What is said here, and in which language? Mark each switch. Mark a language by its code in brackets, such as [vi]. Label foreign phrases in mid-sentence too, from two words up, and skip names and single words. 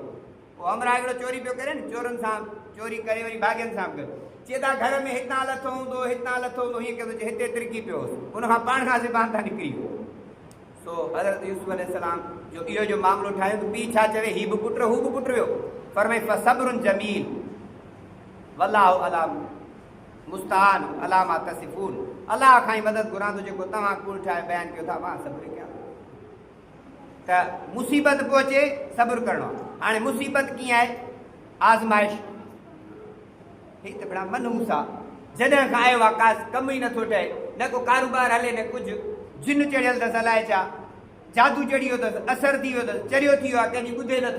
[sd] पोइ अमरा हिकिड़ो चोरी पियो करे न, चोरनि सां चोरी करे वरी भाॻियनि सां गॾु, चए था घर में हितां लथो हूंदो हितां लथो हूंदो, हीअं कंदो हिते तिरकी पियो होसि, उनखां पाण खां सिबान था निकिरी वियो। सो हज़रत यूसुफ अलैहिस्सलाम जो इहो जो मामिलो ठाहियो त पीउ छा चवे, हीउ बि पुटु हू बि पुटु वियो। [ar] फरमाई فصبر جميل والله المستعان على ما تصفون, [sd] अलाह खां ई मदद घुरां थो, जेको तव्हां कूड़ ठाहे बयानु कयो था मां सब्र कयां। त मुसीबत पोइ अचे सब्र करिणो आहे। हाणे मुसीबत कीअं आहे, आज़माइश। हीअ त बड़ा मनहूस आहे, जॾहिं खां आयो आहे का कमु ई नथो ठहे, न को कारोबार हले न कुझु, जिन चढ़ियल अथसि अलाए छा, जादू चढ़ी वियो अथसि, असरु थी वियो अथसि, चरियो थी वियो आहे, कंहिंजी ॿुधे नथो।